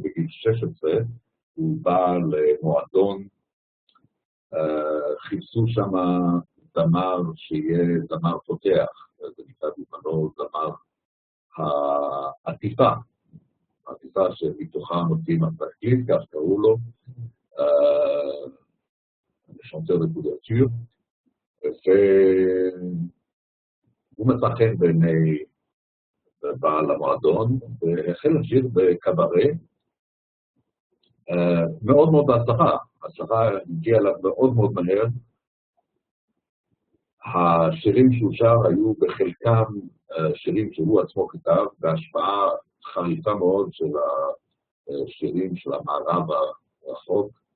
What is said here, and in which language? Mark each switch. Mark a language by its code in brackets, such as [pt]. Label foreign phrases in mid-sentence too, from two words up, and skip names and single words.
[he] בגיל 16 הוא בא למועדון, חיפשו שם זמר שיהיה זמר פותח, זה נקרא בזמנו זמר העטיפה, העטיפה שמתוכה מוצאים התקליט, כך קראו לו, [fr] chanteur de couverture, [he] והוא מצא חן בעיני בעל המועדון, והחל לשיר בקברה, מאוד מאוד בהצלחה, ההצלחה הגיעה אליו מאוד מאוד מהר, השירים שהוא שר היו בחלקם שירים שהוא עצמו כתב, בהשפעה חריפה מאוד של השירים של המערב הרחוק,